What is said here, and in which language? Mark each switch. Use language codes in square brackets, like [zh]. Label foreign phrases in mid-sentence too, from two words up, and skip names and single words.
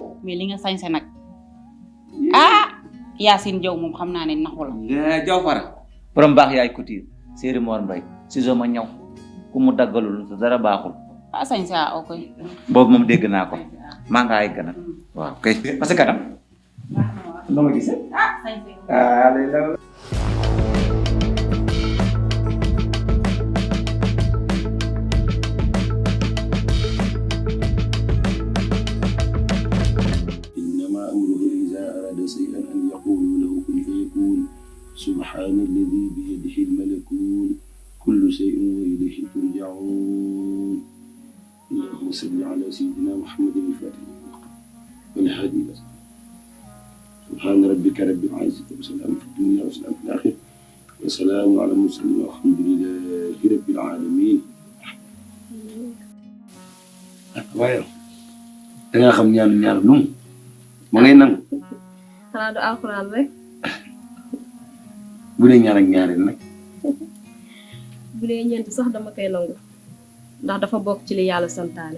[wo] mais li nga sañse nag Yacine Diaw moom xam naa ne naxu la. Diaw fara. borom baax yaay couture Séeri Mor Mbay si ma ñëw ku mu daggalul sa dara baaxul. sañse ok. boobu moom dégg naa ko maa ngi ay ganam waaw kay [fr] parce que [wo] kanam. noo ma gisee. sañse. [ar] إنما أمره إذا أراد شيئا أن يقول له كن فيكون سبحان الذي بيده الملكوت كل شيء وإليه ترجعون اللهم صل على سيدنا محمد الفاتح والهادي إلى سبحان ربك رب العزة وسلام في الدنيا وسلام في الآخرة وسلام على المرسلين والحمد لله رب العالمين. [wo] waaye da ngaa xam ñaan lu mu ma ngay nangu. xanaa du alxuraan rek. dee ñaar ak ñaareel nag. bu dee ñeent sax dama koy nangu ndax dafa bokk ci li yàlla santaane.